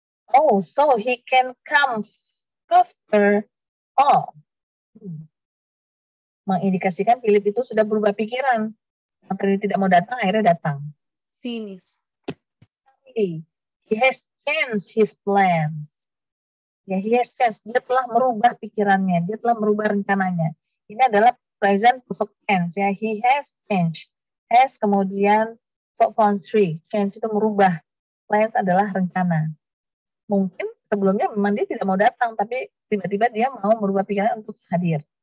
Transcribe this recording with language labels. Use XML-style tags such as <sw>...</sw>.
<en>Oh, so he can come after all.</en> <id>Mengindikasikan Philip itu sudah berubah pikiran. Maka dia tidak mau datang, akhirnya datang.</id> <en>C, Miss. He has changed his plans.</en> <id>Ya,</id> <en>he has changed.</en> <id>Dia telah merubah pikirannya. Dia telah merubah rencananya. Ini adalah present perfect tense. Ya,</id> <en>he has changed.</en> <id>Has kemudian verb form 3. Change itu merubah. Plans adalah rencana. Mungkin sebelumnya memang dia tidak mau datang, tapi tiba-tiba dia mau merubah pikiran untuk hadir.</id>